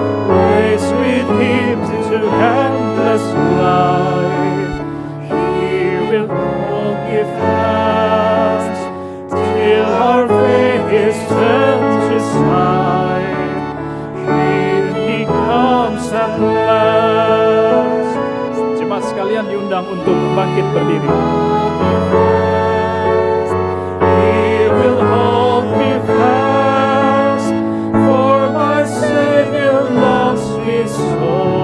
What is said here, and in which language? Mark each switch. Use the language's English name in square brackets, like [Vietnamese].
[English] Race with Him to endless life. He will hold me fast. Till our faith is turned to sight. Here He comes at last. [Indonesian] Jemaat sekalian diundang untuk bangkit berdiri. [English] He will hold me fast, for my Savior loves me so.